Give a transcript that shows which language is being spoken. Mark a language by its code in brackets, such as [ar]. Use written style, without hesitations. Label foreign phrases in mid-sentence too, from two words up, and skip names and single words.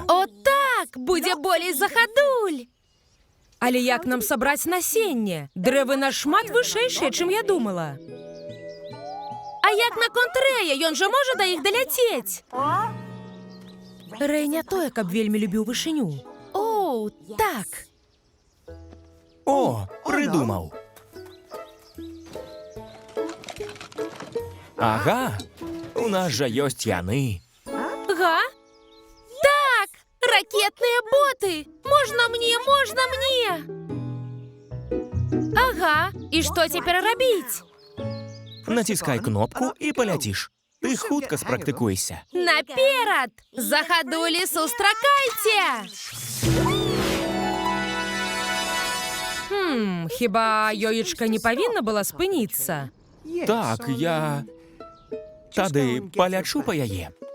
[be] О так, будзе болей захадуль. Але як нам сабраць насенне? Дрэвы нашмат вышэйшыя, чым я думала. А як наконт Рэя? Ён жа можа да іх даляцець. Рэй не той, каб вельмі любіў вышыню. О, так. О, придумав. Ага, у нас жа ёсць яны. Га? [ru] Так, ракетные боты. Можно мне? Ага, и что теперь робить? [be] Націскай кнопку і паляціш. Ти хутка спрактыкуйся. Наперад! Захадулі, сустракайце! Хіба ёечка не павінна была спыніцца? Так, я... Тады палячу па яе.